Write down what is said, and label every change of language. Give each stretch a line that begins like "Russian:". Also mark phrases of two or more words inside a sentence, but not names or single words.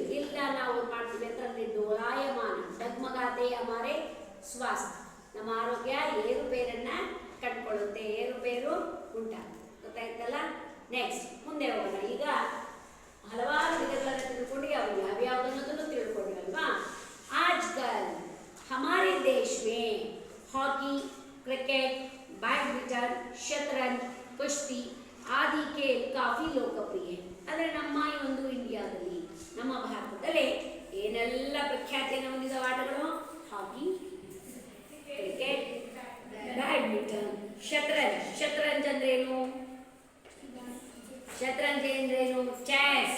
Kannada: ಇಲ್ಲ ನಾವು ಮಾಡ್ತೀವಿ ಅಂತಂದ್ರೆ ಡೋಲಾಯಮಾನ
Hindi: डगमगाते हमारे स्वास्थ्य,
Kannada: ನಮ್ಮ ಆರೋಗ್ಯ ಏರುಪೇರನ್ನ ಕಂಡುಕೊಳ್ಳುತ್ತೆ, ಏರುಪೇರು ಉಂಟಾಗುತ್ತೆ. ಗೊತ್ತಾಯ್ತಲ್ಲ? ನೆಕ್ಸ್ಟ್ ಮುಂದೆ ಹೋಗೋಣ. ಈಗ ಹಲವಾರು ವಿಧಗಳನ್ನು ತಿಳ್ಕೊಂಡು ಅವು ಯಾವ್ಯಾವುದನ್ನೋದನ್ನು ತಿಳ್ಕೊಂಡ್ರಲ್ವಾ?
Hindi: आजकल हमारे देश में हॉकी, क्रिकेट, बैडमिंटन, शतरंज, कुश्ती आदि खेल काफी लोकप्रिय है.
Kannada: ಆದರೆ ನಮ್ಮ ಈ ಒಂದು ಇಂಡಿಯಾದಲ್ಲಿ, ನಮ್ಮ ಭಾರತದಲ್ಲಿ ಏನೆಲ್ಲ ಪ್ರಖ್ಯಾತಿಯನ್ನು ಹೊಂದಿದ ಆಟಗಳು? ಹಾಕಿ, ಕ್ರಿಕೆಟ್, ಬ್ಯಾಡ್ಮಿಂಟನ್, ಶತರಂಜ್. ಶತರಂಜ್ ಅಂದ್ರೇನು? ಶತರಂಜ್ ಅಂದ್ರೇನು? ಚೆಸ್.